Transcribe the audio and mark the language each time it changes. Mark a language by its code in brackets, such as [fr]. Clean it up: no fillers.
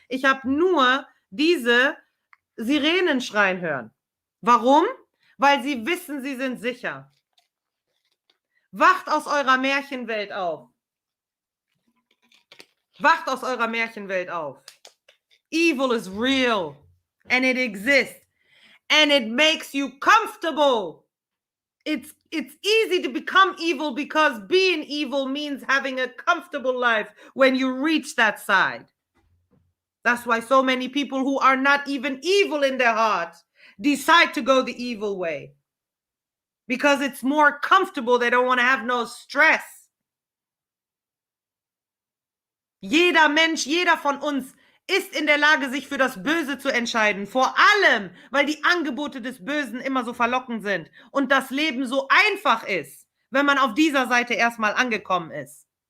[de] Ich habe nur diese Sirenen schreien hören. Warum? Weil sie wissen, sie sind sicher. Wacht aus eurer Märchenwelt auf. Wacht aus eurer Märchenwelt auf. [en] Evil is real and it exists and it makes you comfortable. It's easy to become evil because being evil means having a comfortable life when you reach that side. That's why so many people who are not even evil in their hearts decide to go the evil way. Because it's more comfortable. They don't want to have no stress. [de] Jeder Mensch, jeder von uns ist in der Lage, sich für das Böse zu entscheiden. Vor allem, weil die Angebote des Bösen immer so verlockend sind und das Leben so einfach ist, wenn man auf dieser Seite erstmal angekommen ist.